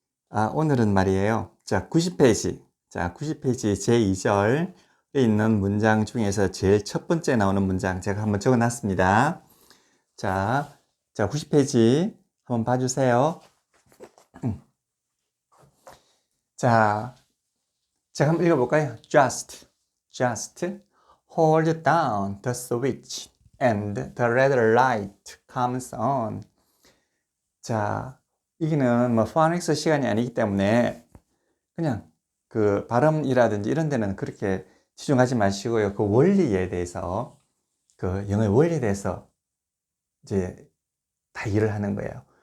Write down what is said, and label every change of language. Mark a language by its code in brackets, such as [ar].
[ko] 오늘은 말이에요. 90페이지. 90페이지 제2절에 있는 문장 중에서 제일 첫 번째 나오는 문장 제가 한번 적어 놨습니다. 자, 90페이지 한번 봐주세요. 자, 제가 한번 읽어볼까요? [en] Just hold down the switch and the red light comes on. [ko] 자, 여기는 뭐 포닉스 시간이 아니기 때문에 그냥 그 발음이라든지 이런 데는 그렇게 치중하지 마시고요. 그 원리에 대해서, 그 영어의 원리에 대해서 이제 다 이해를 하는 거예요.